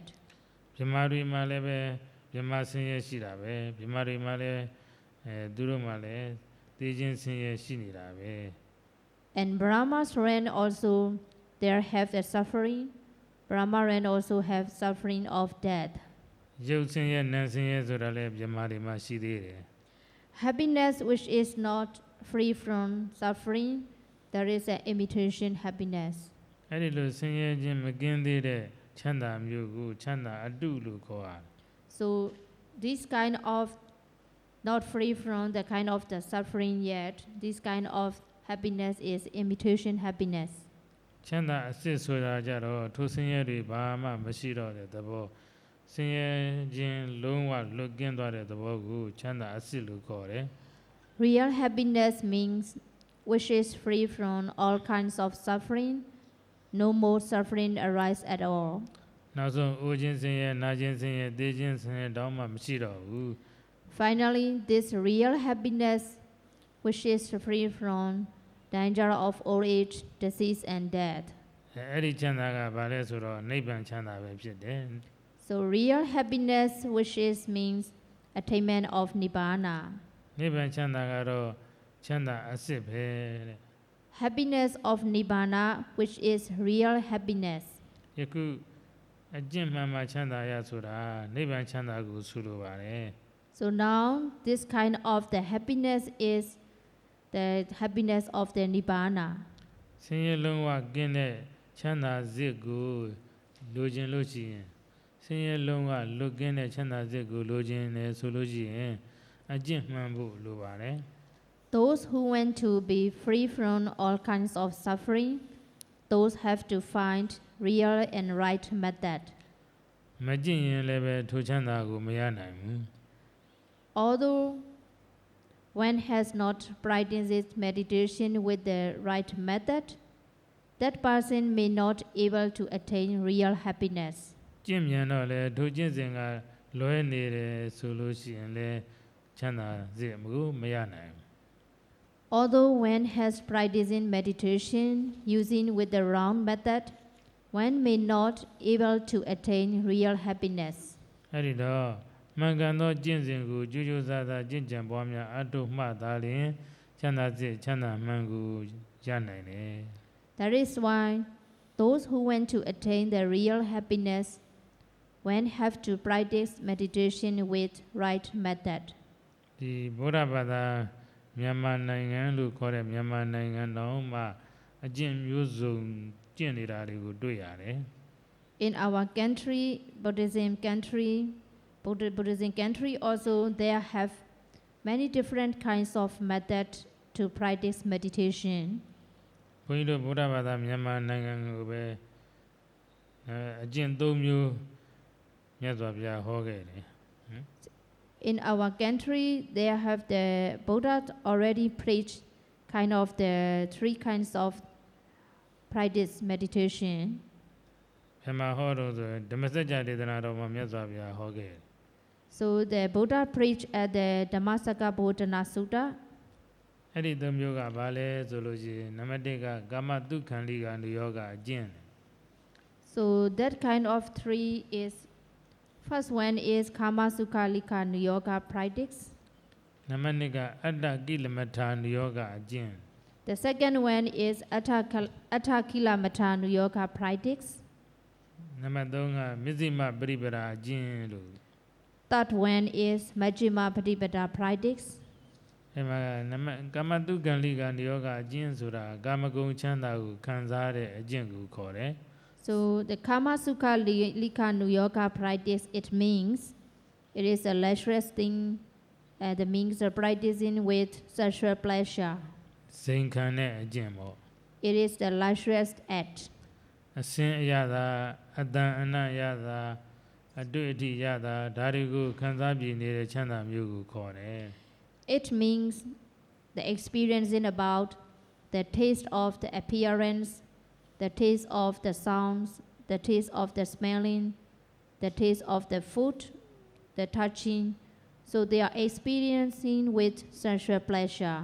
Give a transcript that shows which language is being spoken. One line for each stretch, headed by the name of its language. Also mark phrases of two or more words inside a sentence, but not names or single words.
Burmese: ဗြဟ္မာတွေမှာလည်းပဲဗြဟ္မာဆင်းရဲရှိတာပဲဗြဟ္မာတွေမှာလည်းသူတို့မှာလည်းသေခြင်းဆင်းရဲရှိနေတာပဲ
English: And Brahma's realm also, there have the suffering. Brahma realm also have suffering of death.
Burmese: ရုပ်ဆင်းရဲနာမ်ဆင်းရဲဆိုတာလည်းဗြဟ္မာတွေမှာရှိသေးတယ်
English: Happiness which is not free from suffering, there is an imitation happiness.
Burmese: အဲ့ဒီလိုဆင်းရဲခြင်းမကင်းသေးတဲ့ချမ်းသာမျိုးကိုချမ်းသာအတုလို့ခေါ်ရတယ်
English: So this kind of not free from the kind of the suffering yet, this kind of happiness is imitation happiness.
Burmese: ချမ်းသာအစစ်ဆိုတာကြတော့ထိုဆင်းရဲတွေဘာမှမရှိတော့တဲ့သဘောဆင်းရဲခြင်းလုံးဝလွတ်ကင်းသွားတဲ့သဘောကိုချမ်းသာအစစ်လို့ခေါ်တယ်
English: Real happiness means which is free from all kinds of suffering, no more suffering arise at all.
Burmese: နောက်ဆုံးအိုခြင်းဆင်းရဲနာခြင်းဆင်းရဲသေခြင်းဆင်းရဲတောင်းမှမရှိတော့ဘူး
English: Finally, this real happiness which is free from danger of old age, disease and death.
Burmese: အဲ့ဒီချမ်းသာကဘာလဲဆိုတော့နိဗ္ဗာန်ချမ်းသာပဲဖြစ်တယ်
English: So real happiness which is means attainment of nibbana.
Burmese: နိဗ္ဗာန်ချမ်းသာကတော့ချမ်းသာအစစ်ပဲတဲ့
English: Happiness of nibbana which is real happiness.
Burmese: ယခုအကျင့်မှန်မှချမ်းသာရဆိုတာနိဗ္ဗာန်ချမ်းသာကိုဆိုလိုပါတယ်
English: So now this kind of the happiness is the happiness of the nibbana.
Burmese: ဆင်းရဲလုံးဝကင်းတဲ့ချမ်းသာစစ်ကိုလိုချင်လို့ရှိရင်ဆင်းရဲလုံးဝလွတ်ကင်းတဲ့ချမ်းသာစစ်ကိုလိုချင်တယ်ဆိုလို့ရှိရင်အကျင့်မှန်ဖို့လိုပါတယ်
English: Those who want to be free from all kinds of suffering, those have to find real and right method.
Burmese: မကျင့်ရင်လည်းပဲထိုချမ်းသာကိုမရနိုင်ဘူး
English: Although one has not practiced meditation with the right method, that person may not able to attain real happiness.
Burmese: ကျင့်မြန်တော့လေထိုကျင့်စဉ်ကလွဲနေတယ်ဆိုလို့ရှိရင်လည်းချမ်းသာစေမှုမရနိုင်ဘူး
English: Although one has practiced meditation using with the wrong method, one may not able to attain real happiness.
Burmese: အဲ့ဒီတော့မှန်ကန်သောကျင့်စဉ်ကိုကြိုးကြိုးစားစားကျင့်ကြံပွားများအတုမှတ်သားလျင်ချမ်းသာစေချမ်းသာမှန်ကိုရနိုင်တယ်
English: That is why those who want to attain the real happiness, one have to practice meditation with right method.
Burmese: ဒီဗုဒ္ဓဘာသာမြန်မာနိုင်ငံလို့ခေါ်တဲ့မြန်မာနိုင်ငံတော်မှာအကျင့်မျိုးစုံကျင့်နေတာတွေကိုတွေ့ရတယ်
English: In our country, Buddhism country also there have many different kinds of method to practice meditation.
Burmese: ဘုန်းကြီးတို့ဗုဒ္ဓဘာသာမြန်မာနိုင်ငံကိုပဲအကျင့်၃မျိုးမြတ်စွာဘုရားဟောခဲ့တယ်
English: In our country, there have the Buddha already preached kind of the three kinds of practice meditation.
Burmese: ဘယ်မှာဟောတော့ဆိုဓမ္မစကြာဒေသနာတော်မှာမြတ်စွာဘုရားဟောခဲ့တယ်
English: So the Buddha preached at the Dhammasaka Bodhana Sutta.
Burmese: အဲ့ဒီ၃မျိုးကဘာလဲဆိုလို့ရှိရင်နံပါတ်၁ကကာမတုခံလိကာနုယောဂအကျင့်
English: So that kind of three is, first one is Kama Sukha Likha Yoga practice.
Burmese: နံပါတ်2ကအတ္တကိလမထာနုယောဂအကျင့်
English: The second one is Atta Kilamatha Yoga practice.
Burmese: နံပါတ်3ကမဇ္ဈိမပရိပရာအကျင့်လို့
English: Third one is Majjhima Patipada practice.
Burmese: အဲ့မှာကာမတုခံလိကာနုယောဂအကျင့်ဆိုတာကာမဂုဏ်ချမ်းသာကိုခံစားတဲ့အကျင့်ကိုခေါ်တယ်
English: So the Kama Sukha Likha Yoga practice, it means it is a leisure thing, the means of practicing with sexual pleasure.
Burmese: စိန်ခံတဲ့အကျင့်ပေါ့
English: It is the leisure act.
Burmese: အစင်းအရသာအတန်အနတ်ရသာအတွေ့အထိရသာဒါတွေကိုခံစားပြနေတဲ့ချမ်းသာမျိုးကိုခေါ်တယ်
English: It means the experiencing about the taste of the appearance, the taste of the sounds, the taste of the smelling, the taste of the food, the touching. So they are experiencing with sensual pleasure.